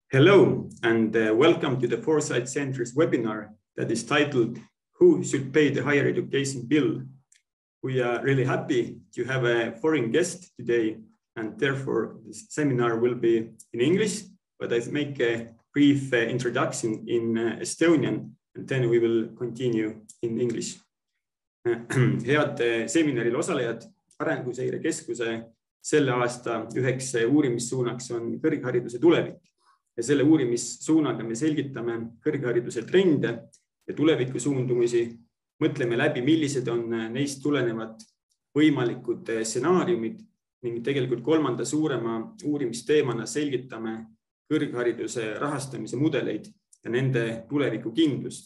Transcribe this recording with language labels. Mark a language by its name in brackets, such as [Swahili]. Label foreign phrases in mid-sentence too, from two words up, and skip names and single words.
[English] Hello, and welcome to the Foresight Center's webinar that is titled, Who Should Pay the Higher Education Bill? We are really happy to have a foreign guest today, and therefore this seminar will be in English, but I make a brief introduction in Estonian, and then we will continue in English. [Estonian] Head seminaril osalejad, Arenguseire Keskuse selle aasta üheks uurimissuunaks on kõrghariduse tulevik. Ja selle uurimissuunaga me selgitame kõrghariduse trende ja tulevikusuundumusi, mõtleme läbi, millised on neist tulenevad võimalikud stsenaariumid ning tegelikult kolmanda suurema uurimisteemana selgitame kõrghariduse rahastamise mudeleid ja nende tulevikukindlust.